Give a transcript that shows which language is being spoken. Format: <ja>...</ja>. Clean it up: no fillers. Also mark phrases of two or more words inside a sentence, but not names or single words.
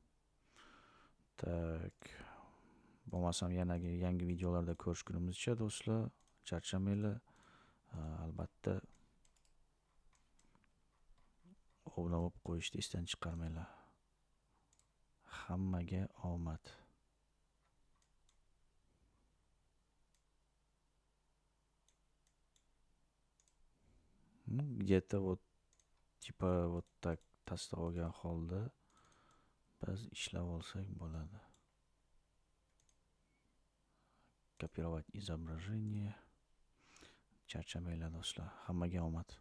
<uz>Tak. Bo'lmasam yangi videolarda ko'rishgunimizcha do'stlar, charchamanglar. Albatta obuna bo'lib qo'yishni esdan chiqarmanglar. Hammaga omad.</uz> <ru>Где-то вот типа вот так</ru> <uz>tasdiq olgan holda biz ishlab olsak bo'ladi.</uz> <ru>Копировать изображение.</ru> <uz>Charchamanglar do'stlar. Hammaga omad.</uz>